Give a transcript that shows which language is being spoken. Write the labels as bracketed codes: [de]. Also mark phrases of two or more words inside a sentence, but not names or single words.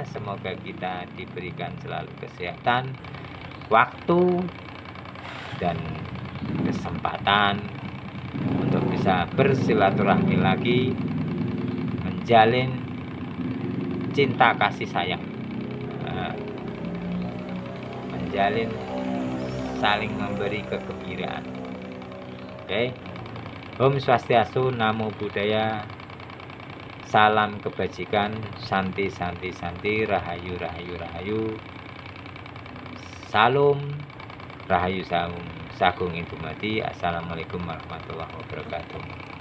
[id] Semoga kita diberikan selalu kesehatan, waktu, dan kesempatan untuk bisa bersilaturahmi lagi, menjalin cinta kasih sayang, menjalin saling memberi kegembiraan. Oke. Om Swastiastu, Namo Buddhaya, salam kebajikan, santi santi santi, [jv] rahayu rahayu rahayu, salam rahayu [id] sagung indumati. [ar] السلام عليكم ورحمة الله وبركاته.